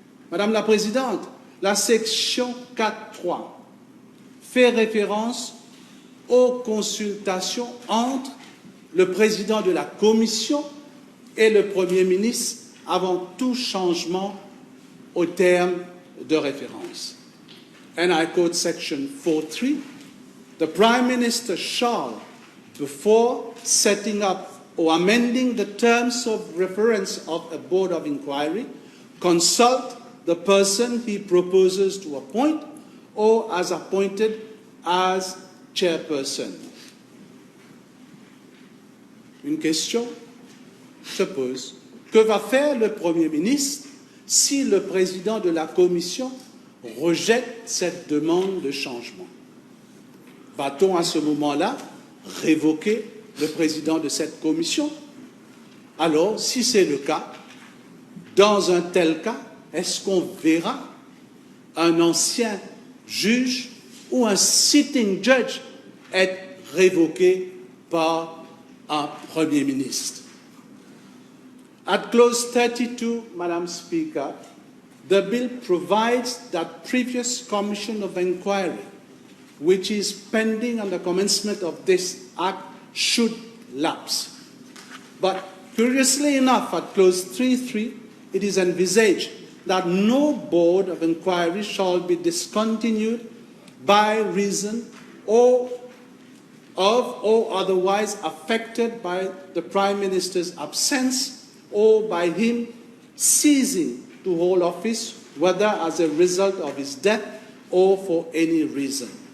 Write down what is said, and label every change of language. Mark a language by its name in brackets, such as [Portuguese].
[French] Madame la Présidente, la section 4.3 fait référence aux consultations entre le président de la Commission et le Premier ministre avant tout changement au terme de référence. [English] And I quote section 4.3, the Prime Minister shall, before setting up or amending the terms of reference of a board of inquiry, consult the person he proposes to appoint or as appointed as chairperson. [French] Une question se pose. Que va faire le Premier ministre si le président de la Commission rejette cette demande de changement? Va-t-on à ce moment-là révoquer le président de cette commission? Alors, si c'est le cas, dans un tel cas, est-ce qu'on verra un ancien juge ou un sitting judge être révoqué par un Premier ministre? [English] At clause 32, Madam Speaker, the bill provides that previous commission of inquiry, which is pending on the commencement of this act, should lapse. But curiously enough, at clause 3.3, it is envisaged that no board of inquiry shall be discontinued by reason of or otherwise affected by the Prime Minister's absence or by him ceasing to hold office, whether as a result of his death or for any reason.